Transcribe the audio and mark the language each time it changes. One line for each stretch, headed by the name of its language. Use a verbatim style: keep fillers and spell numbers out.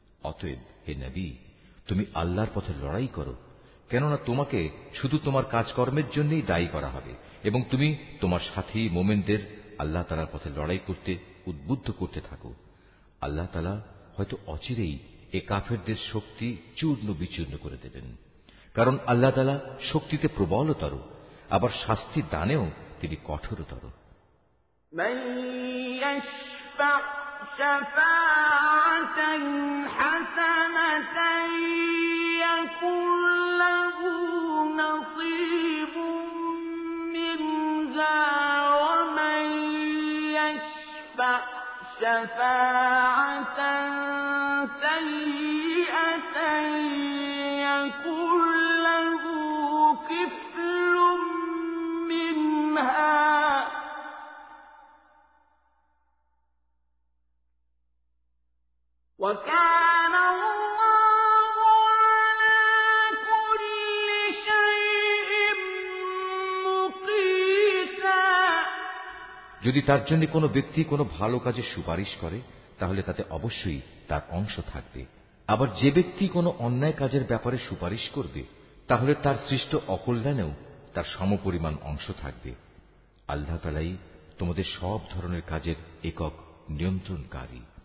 Bangla: অতএব হে নবী, তুমি আল্লাহর পথে লড়াই করো, কেননা তোমাকে শুধু তোমার কাজকর্মের জন্যই দায়ী করা হবে এবং তুমি তোমার সাথী মোমেনদের আল্লাহ তাআলার পথে লড়াই করতে উদ্বুদ্ধ করতে থাকো। আল্লাহ তাআলা হয়তো অচিরেই এ কাফেরদের শক্তি চূর্ণ বিচূর্ণ করে দেবেন, কারণ আল্লাহ তাআলা শক্তিতে প্রবলতর, আবার শাস্তি দানেও তিনি কঠোরতর।
Arabic: من يشفع شفاعة حسنة يكن له نصيب منها ومن يشفع شفاعة سيئة يكن له كفل منها وَكَانَ اللَّهُ عَلَى كُلِّ شَيْءٍ مُقِيتًا।
Bangla: যদি তার জন্য কোনো ব্যক্তি কোনো ভালো কাজে সুপারিশ করে তাহলে তাতে অবশ্যই তার অংশ থাকবে। আবার যে ব্যক্তি কোনো অন্যায় কাজের ব্যাপারে সুপারিশ করবে তাহলে তার সৃষ্ট অকল্যাণেও তার সমপরিমাণ অংশ থাকবে। আল্লাহ তাআলাই তোমাদের সব ধরনের কাজের একক নিয়ন্ত্রণকারী।